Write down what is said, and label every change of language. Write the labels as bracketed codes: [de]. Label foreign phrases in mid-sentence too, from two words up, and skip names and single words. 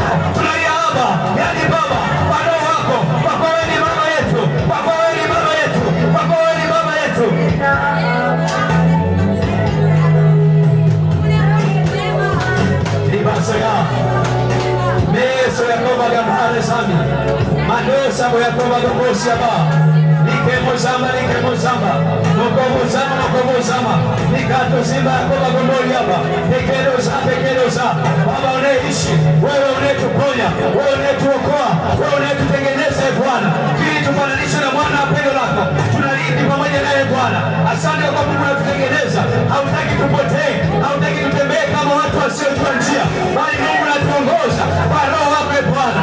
[sw] Tunalia hapa. Yaani Baba, kwa roho wako. Kwa kuwa wewe ni baba yetu. Kwa kuwa wewe ni baba yetu. Kwa kuwa wewe ni baba yetu. Meso ya koba gamhale sami. Mandosa ya koba gambosi aba. Nikemo zama. Mokomo zama. Nikato simba ya koba gomboli aba. Pekedoza. Baba unaishi. Wewe unetuponya. Wewe unetuokoa. Wewe unetutengeneza Bwana. Kili tufananisha na mwana pendo lako. Tunaliki pamoja naye Bwana. Asante kwa Mungu unatutengeneza. Hautaki tupotee. Hautaki tutembee kama watu wasiojua njia. Bali Mungu unatuongoza kwa roho wako Bwana.